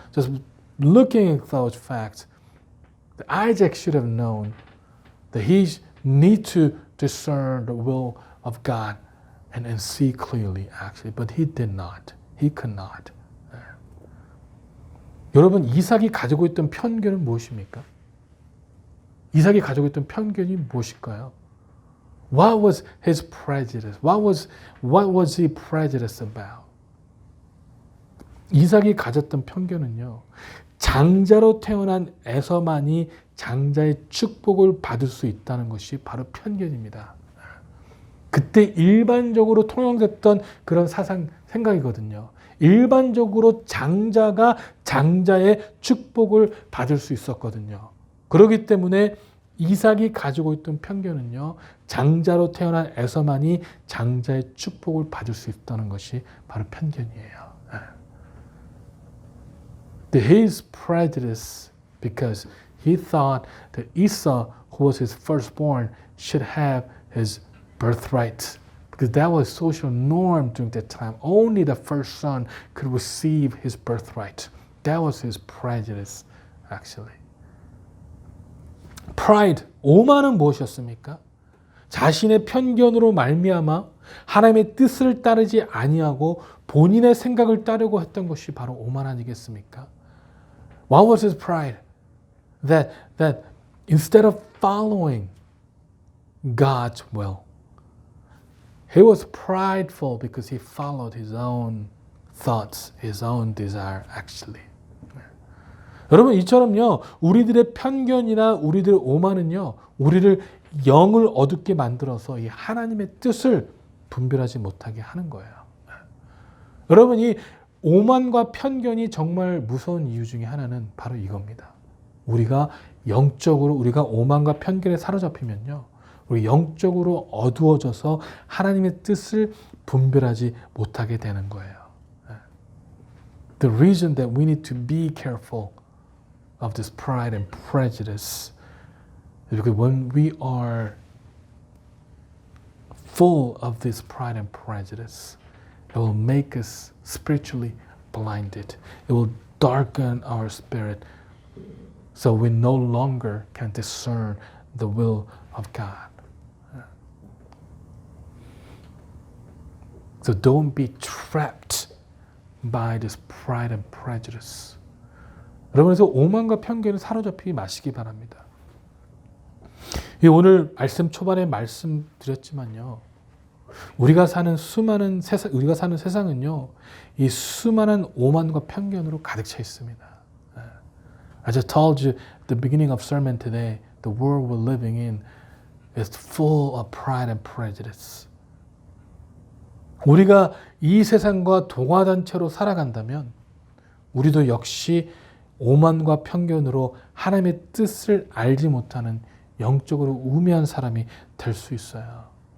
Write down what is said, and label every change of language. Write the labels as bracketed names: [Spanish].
[English] Just looking at those facts, Isaac should have known that he need to discern the will of God and see clearly, actually. But he did not. He could not. [Korean] 여러분, 이삭이 가지고 있던 편견은 무엇입니까? 이삭이 가지고 있던 편견이 무엇일까요? [English] What was his prejudice? What was he prejudiced about? [Korean] 이삭이 가졌던 편견은요, 장자로 태어난 에서만이 장자의 축복을 받을 수 있다는 것이 바로 편견입니다. 그때 일반적으로 통용됐던 그런 생각이거든요. 일반적으로 장자가 장자의 축복을 받을 수 있었거든요. 그렇기 때문에 이삭이 가지고 있던 편견은요, 장자로 태어난 에서만이 장자의 축복을 받을 수 있다는 것이 바로 편견이에요. [English] His prejudice, because he thought that Esau, who was his firstborn, should have his birthright. Because that was social norm during that time. Only the first son could receive his birthright. That was his prejudice, actually. [Korean] Pride, 오만은 무엇이었습니까? 자신의 편견으로 말미암아 하나님의 뜻을 따르지 아니하고 본인의 생각을 따르고 했던 것이 바로 오만 아니겠습니까? [English] What was his pride? That instead of following God's will, he was prideful because he followed his own thoughts, his own desire, actually. [Korean] 여러분, 이처럼요, 우리들의 편견이나 우리들의 오만은요, 우리를 영을 어둡게 만들어서 이 하나님의 뜻을 분별하지 못하게 하는 거예요. 여러분, 이 오만과 편견이 정말 무서운 이유 중에 하나는 바로 이겁니다. 우리가 영적으로 우리가 오만과 편견에 사로잡히면요, 우리 영적으로 어두워져서 하나님의 뜻을 분별하지 못하게 되는 거예요. [English] The reason that we need to be careful of this pride and prejudice is because when we are full of this pride and prejudice, it will make us spiritually blinded. It will darken our spirit so we no longer can discern the will of God. So don't be trapped by this pride and prejudice. [Korean] 여러분에서 오만과 편견에 사로잡히지 마시기 바랍니다. 오늘 말씀 초반에 말씀드렸지만요. 우리가 사는 세상은요. 이 수많은 오만과 편견으로 가득 차 있습니다. [English] As I told you at the beginning of sermon today, the world we're living in is full of pride and prejudice. [Korean] 우리가 이 세상과 동화단체로 살아간다면 우리도 역시 오만과 편견으로 하나님의 뜻을 알지 못하는 영적으로 우매한 사람이 될 수 있어요.